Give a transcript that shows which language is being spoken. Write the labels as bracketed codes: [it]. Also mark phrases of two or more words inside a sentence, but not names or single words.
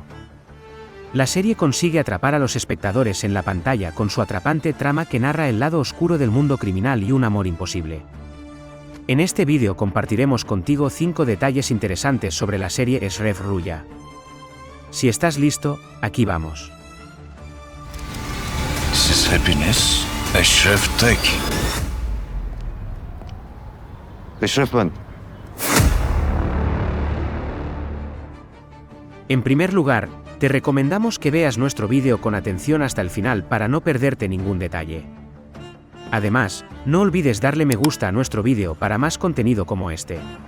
[es] La serie consigue atrapar a los espectadores en la pantalla con su atrapante trama que narra el lado oscuro del mundo criminal y un amor imposible. En este vídeo compartiremos contigo 5 detalles interesantes sobre la serie Eshref Ruya. Si estás listo, aquí vamos. [tr] Siz hepiniz Eşref Tek. Eşref ben. [es] En primer lugar, te recomendamos que veas nuestro vídeo con atención hasta el final para no perderte ningún detalle. Además, no olvides darle me gusta a nuestro vídeo para más contenido como este.